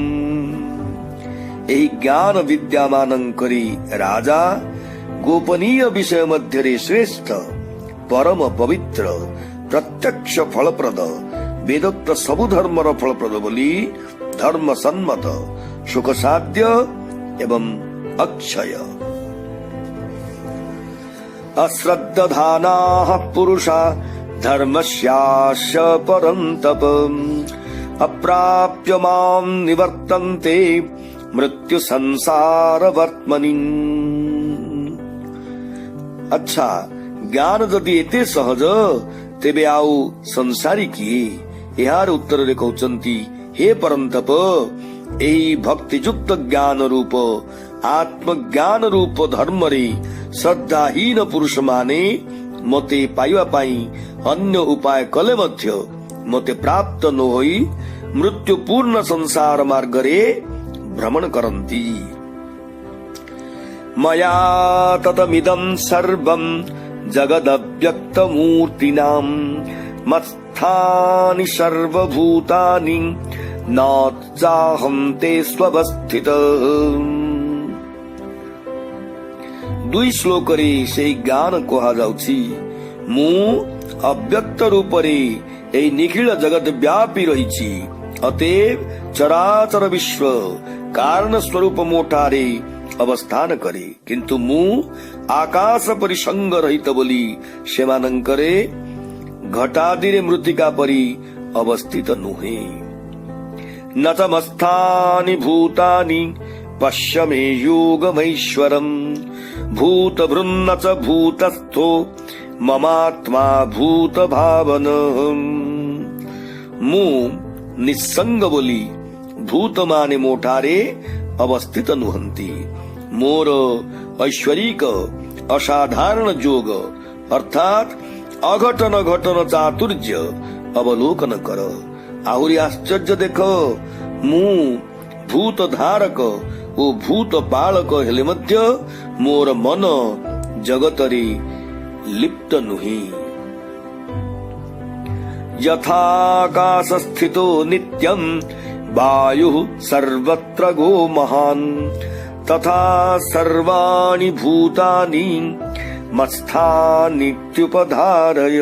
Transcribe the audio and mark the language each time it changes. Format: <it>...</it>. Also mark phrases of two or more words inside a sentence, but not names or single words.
<or>ଏହି ଜ୍ଞାନ ବିଦ୍ୟାମାନଙ୍କରି ରାଜା ଗୋପନୀୟ ବିଷୟ ମଧ୍ୟ ଶ୍ରେଷ୍ଠ ପରମ ପବିତ୍ର ପ୍ରତ୍ୟକ୍ଷ ଫଳପ୍ରଦ ବେଦୋକ୍ତ ସବୁ ଧର୍ମର ଫଳପ୍ରଦ ବୋଲି ଧର୍ମ ସମ୍ମତ ସୁଖ ସାଧ୍ୟ ଏବଂ ଅକ୍ଷୟ।</or> <sa>अश्रद्धधानाः पुरुषा धर्मस्यास्य परन्तप अप्राप्य मां निवर्तन्ते मृत्यु संसार वर्त्मनि।</sa> <or>ଅଚ୍ଛା ଜ୍ଞାନ ଯଦି ଏତେ ସହଜ ତେବେ ଆଉ ସଂସାରୀ କିଏ। ଯାର ଉତ୍ତରରେ କହୁଛନ୍ତି ହେ ପରନ୍ତପ ଏହି ଭକ୍ତିଯୁକ୍ତ ଜ୍ଞାନ ରୂପ ଆତ୍ମଜ୍ଞାନ ରୂପ ଧର୍ମରେ ଶ୍ରଦ୍ଧାହୀନ ପୁରୁଷ ମାନେ ମତେ ପାଇବା ପାଇଁ ଅନ୍ୟ ଉପାୟ କଲେ ମଧ୍ୟ ମତେ ପ୍ରାପ୍ତ ନ ହୋଇ ମୃତ୍ୟୁ ପୂର୍ଣ୍ଣ ସଂସାର ମାର୍ଗରେ ଭ୍ରମଣ କରନ୍ତି।</or> <sa>मया ततमिदं सर्वं जगदव्यक्तमूर्तिनां मत्स्थानि सर्वभूतानि न चाहं ते स्वस्थितः।</sa> <or>ଦୁଇ ଶ୍ଳୋକରେ ସେ ଜ୍ଞାନ କୁହାଯାଉଛି ମୁଁ ଅବ୍ୟକ୍ତ ରୂପରେ ଏହି ନିଖିଳ ଜଗତ ବ୍ୟାପି ରହିଛି ଅତଏବ ଚରାଚର ବିଶ୍ୱ କାରଣ ସ୍ୱରୂପ ମୋଠାରେ ଅବସ୍ଥାନ କରେ କିନ୍ତୁ ମୁଁ ଆକାଶ ପରି ସଙ୍ଗ ରହିତ ବୋଲି ସେମାନଙ୍କରେ ଘଟାଦିରେ ମୃତ୍ତିକା ପରି ଅବସ୍ଥିତ ନୁହେଁ।</or> <sa>न तमस्थानि भूतानि पश्य मे योगमैश्वरम् भूत भृन्न च भूतस्थो ममात्मा भूत भावन।</sa> <or>ମୁଁ ନିଃସଙ୍ଗ ବୋଲି ଭୂତ ମାନେ ମୋଠାରେ ଅବସ୍ଥିତ ନୁହନ୍ତି ମୋର ଐଶ୍ୱରିକ ଅସାଧାରଣ ଯୋଗ ଅର୍ଥାତ ଅଘଟନ ଘଟନ ଚାତୁର୍ଯ୍ୟ ଅବଲୋକନ କର। ଆହୁରି ଆଶ୍ଚର୍ଯ୍ୟ ଦେଖ ମୁଁ ଭୂତ ଧାରକ ଓ ଭୂତ ପାଳକ ହେଲେ ମଧ୍ୟ ମୋର ମନ ଜଗତରେ ଲିପ୍ତ ନୁହେଁ।</or> <sa>यथाकाश स्थितो नित्यं वायुः सर्वत्र गो महान् तथा सर्वाणि भूतानि मत्स्थानीत्युपधारय।</sa>